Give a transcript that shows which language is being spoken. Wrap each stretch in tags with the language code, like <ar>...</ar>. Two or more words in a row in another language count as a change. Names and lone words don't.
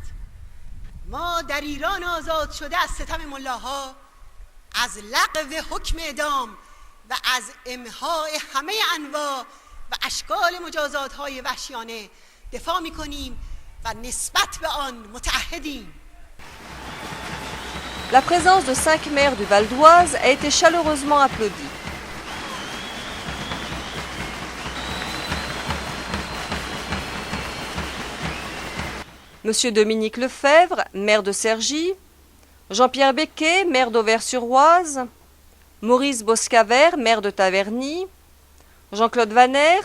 <fa>ما در ایران آزاد شده از ستم ملاها، از لغو حکم اعدام و از امحای همه انواع و اشکال مجازات‌های وحشیانه دفاع می‌کنیم و نسبت به آن متعهدیم.</fa> <fr>La présence de 5 maires du Val d'Oise a été chaleureusement applaudie. Monsieur Dominique Lefebvre, maire de Cergy, Jean-Pierre Becquet, maire d'Auvers-sur-Oise, Maurice Boscaver, maire de Taverny, Jean-Claude Vaner,</fr>